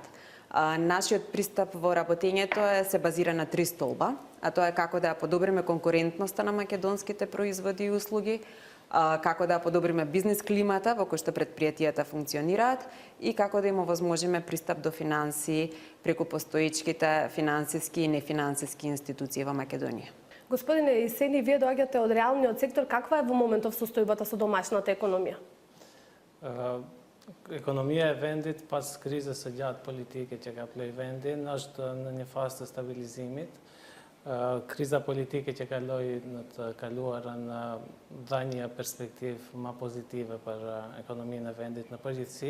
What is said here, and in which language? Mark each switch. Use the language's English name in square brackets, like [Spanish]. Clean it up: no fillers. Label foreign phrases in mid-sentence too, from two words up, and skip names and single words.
[Macedonian] Нашиот пристап во работењето се базира на 3 столба, а тоа е како да ја подобриме конкурентноста на македонските производи и услуги, како да ја подобриме бизнис климата во кој што предпријатијата функционираат и како да им овозможиме пристап до финансии преку постоечките финансиски и нефинансиски институции во Македонија. Господине Исени, вие доаѓате од реалниот сектор, каква е во моментов состојбата со домашната економија? [Albanian] Ekonomia e vendit pas krizës së gjatë politike që ka plej vendin është në një fazë të stabilizimit. Kriza politike që kaloi në të kaluarën dha një perspektivë më pozitive për ekonominë e vendit në përgjithësi.